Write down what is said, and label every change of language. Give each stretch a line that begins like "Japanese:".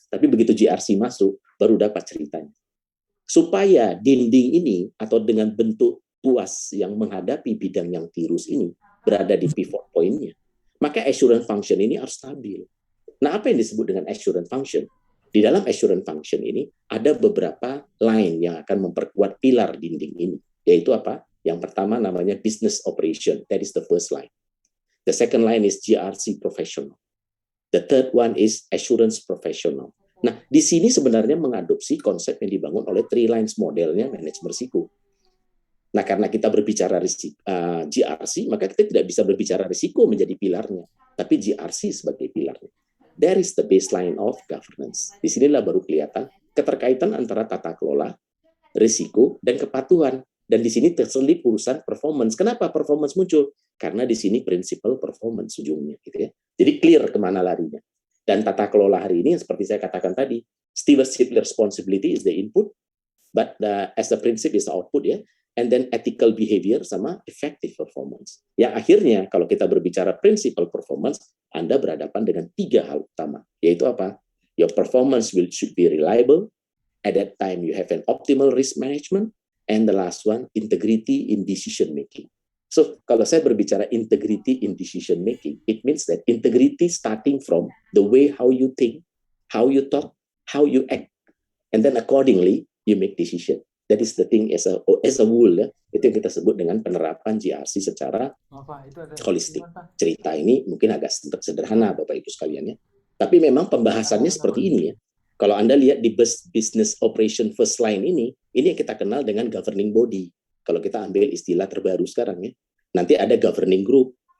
Indonesian: Tapi begitu GRC masuk, baru dapat ceritanya. Supaya dinding ini atau dengan bentuk tuas yang menghadapi bidang yang tirus ini berada di pivot point-nya, maka assurance function ini harus stabil. Nah, apa yang disebut dengan assurance function? Di dalam assurance function ini ada beberapa line yang akan memperkuat pilar dinding ini, yaitu apa? Yang pertama namanya
English: business operation, that is the first line. The second line is GRC professional. The third one is assurance professional.
Indonesian: Nah, di sini sebenarnya mengadopsi konsep yang dibangun oleh three lines modelnya manajemen risiko. Nah, karena kita berbicara GRC, maka kita tidak bisa berbicara risiko menjadi pilarnya, tapi GRC sebagai pilarnya.
English: There is the baseline of governance.
Indonesian: Di sinilah baru kelihatan keterkaitan antara tata kelola, risiko, dan kepatuhan. Dan di sini terselip urusan performance. Kenapa performance muncul? Karena di sini prinsipal performance ujungnya, gitu ya. Jadi clear kemana larinya. Dan tata kelola hari ini, seperti saya katakan tadi,
English: stewardship responsibility is the input, but as the principle is the output ya. And then ethical behavior sama effective performance.
Indonesian: Yang akhirnya kalau kita berbicara principal performance, Anda berhadapan dengan 3 hal utama, yaitu apa?
English: Your performance should be reliable, at that time you have an optimal risk management, and the last one, integrity in decision making. So
Indonesian: kalau saya berbicara
English: integrity in decision making, it means that integrity starting from the way how you think, how you talk, how you act, and then accordingly you make decision. That is the thing as a whole ya.
Indonesian: Itu yang kita sebut dengan penerapan GRC secara holistik. Cerita ini mungkin agak sederhana Bapak Ibu sekalian ya. Tapi memang pembahasannya seperti ini ya. Kalau Anda lihat di business operation first line ini yang kita kenal dengan governing body. Kalau kita ambil istilah terbaru sekarang ya. Nanti ada governing group.